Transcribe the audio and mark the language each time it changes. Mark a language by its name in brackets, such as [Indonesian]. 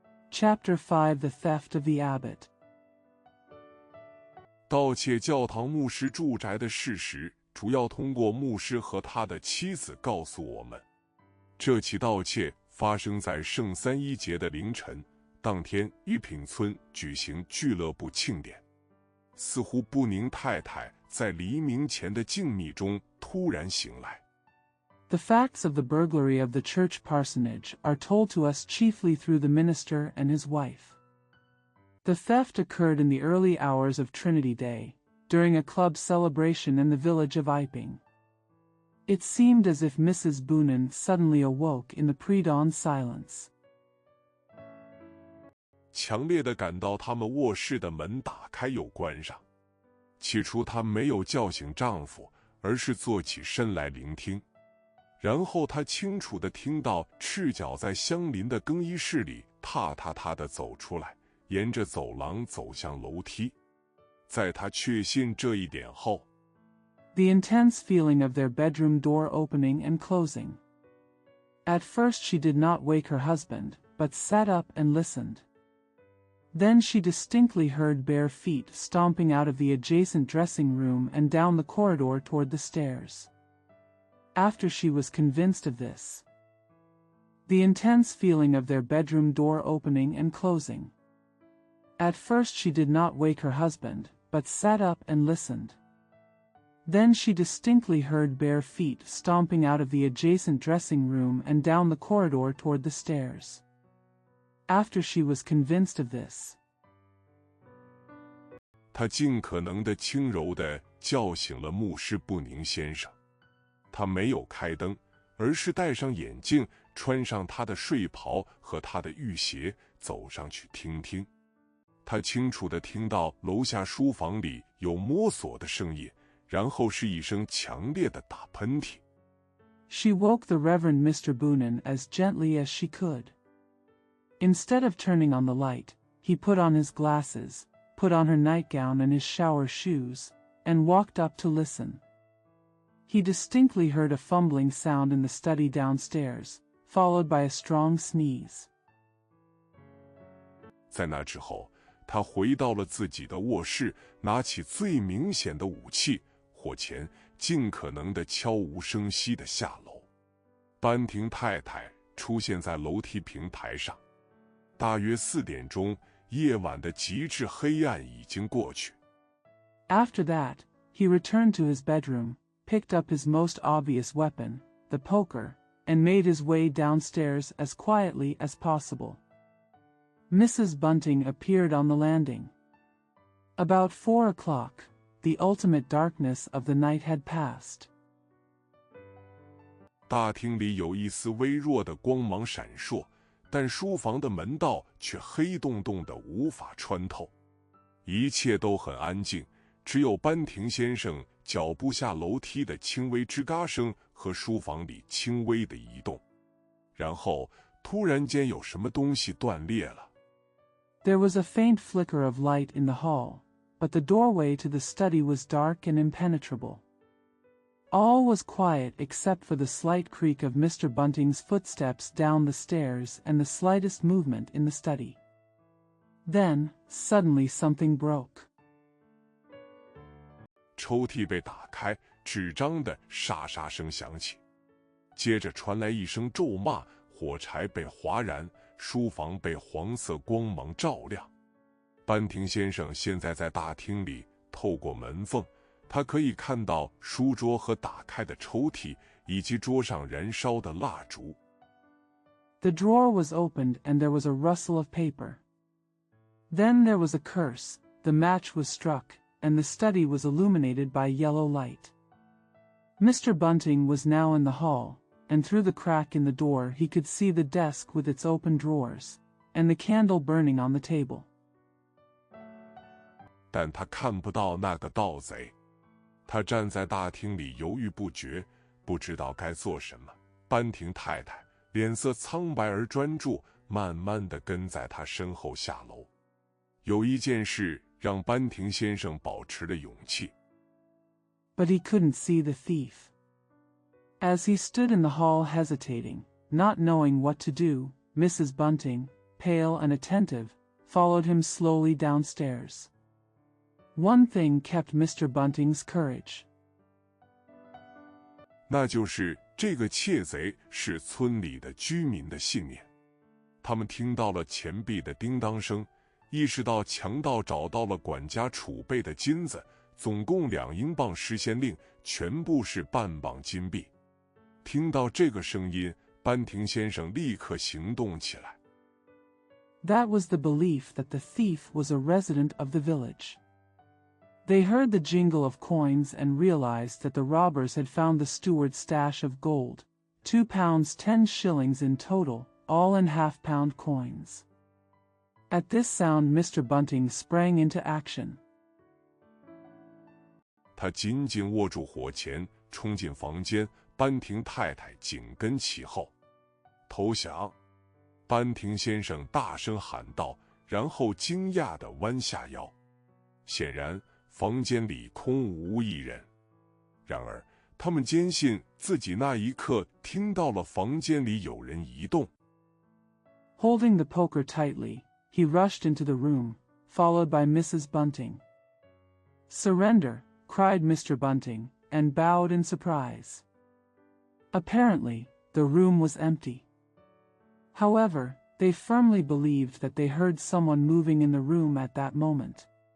[English] Chapter 5 The Theft of the Abbot. [Chinese] 盗窃教堂牧师住宅的事实，主要通过牧师和他的妻子告诉我们。这起盗窃发生在圣三一节的凌晨，当天玉品村举行俱乐部庆典。似乎布宁太太在黎明前的静谧中突然醒来。 [English] The facts of the burglary of the church parsonage are told to us chiefly through the minister and his wife. The theft occurred in the early hours of Trinity Day, during a club celebration in the village of Iping. It seemed as if Mrs. Boonin suddenly awoke in the pre-dawn silence. [Chinese] 强烈地感到他们卧室的门打开又关上。起初她没有叫醒丈夫，而是坐起身来聆听。然后她清楚地听到赤脚在相邻的更衣室里踏踏踏地走出来，沿着走廊走向楼梯。在她确信这一点后， [English] The intense feeling of their bedroom door opening and closing. At first she did not wake her husband, but sat up and listened. Then she distinctly heard bare feet stomping out of the adjacent dressing room and down the corridor toward the stairs. After she was convinced of this, the intense feeling of their bedroom door opening and closing. At first she did not wake her husband, but sat up and listened. Then she distinctly heard bare feet stomping out of the adjacent dressing room and down the corridor toward the stairs. After she was convinced of this, [Chinese] 她尽可能的轻柔地叫醒了牧师布宁先生。他没有开灯，而是戴上眼镜，穿上他的睡袍和他的浴鞋，走上去听听。他清楚地听到楼下书房里有摸索的声音，然后是一声强烈的打喷嚏。 [English] She woke the Reverend Mr. Boonin as gently as she could. Instead of turning on the light, he put on his glasses, put on her nightgown and his shower shoes, and walked up to listen. He distinctly heard a fumbling sound in the study downstairs, followed by a strong sneeze. [Chinese] 在那之后，他回到了自己的卧室，拿起最明显的武器火钳，尽可能地悄无声息地下楼。班廷太太出现在楼梯平台上。大约4点钟，夜晚的极致黑暗已经过去。 [English] After that, he returned to his bedroom, picked up his most obvious weapon, the poker, and made his way downstairs as quietly as possible. Mrs. Bunting appeared on the landing. About 4 o'clock, the ultimate darkness of the night had passed. [Chinese] 大厅里有一丝微弱的光芒闪烁，但书房的门道却黑洞洞的，无法穿透。一切都很安静，只有班廷先生脚步下楼梯的轻微吱嘎声和书房里轻微的移动。然后突然间有什么东西断裂了。 [English] There was a faint flicker of light in the hall, but the doorway to the study was dark and impenetrable. All was quiet except for the slight creak of Mr. Bunting's footsteps down the stairs and the slightest movement in the study. Then, suddenly something broke. [Chinese] 抽屉被打开，纸张的沙沙声响起，接着传来一声咒骂，火柴被划燃，书房被黄色光芒照亮。班廷先生现在在大厅里，透过门缝，他可以看到书桌和打开的抽屉，以及桌上燃烧的蜡烛。 [English] The drawer was opened and there was a rustle of paper. Then there was a curse, the match was struck, and the study was illuminated by yellow light. Mr. Bunting was now in the hall, and through the crack in the door he could see the desk with its open drawers, and the candle burning on the table. [Chinese] 但他看不到那个盗贼，他站在大厅里犹豫不决，不知道该做什么。班廷太太脸色苍白而专注，慢慢地跟在他身后下楼。有一件事让班廷先生保持了勇气。 [English] But he couldn't see the thief. As he stood in the hall hesitating, not knowing what to do, Mrs. Bunting, pale and attentive, followed him slowly downstairs. One thing kept Mr. Bunting's courage. [Chinese] 那就是这个窃贼是村里的居民的信念。他们听到了钱币的叮当声，意识到强盗找到了管家储备的金子，总共2英镑10先令，全部是半磅金币。听到这个声音，班廷先生立刻行动起来。 [English] That was the belief that the thief was a resident of the village. They heard the jingle of coins and realized that the robbers had found the steward's stash of gold, £2 10 shillings in total, all in half-pound coins. At this sound Mr. Bunting sprang into action. [Chinese] 他紧紧握住火钳，冲进房间，班廷太太紧跟其后。投降！班廷先生大声喊道，然后惊讶地弯下腰。显然，房间里空无一人。然而，他们坚信自己那一刻听到了房间里有人移动。 [English] Holding the poker tightly, he rushed into the room, followed by Mrs. Bunting. Surrender, cried Mr. Bunting, and bowed in surprise. Apparently, the room was empty. However, they firmly believed that they heard someone moving in the room at that moment.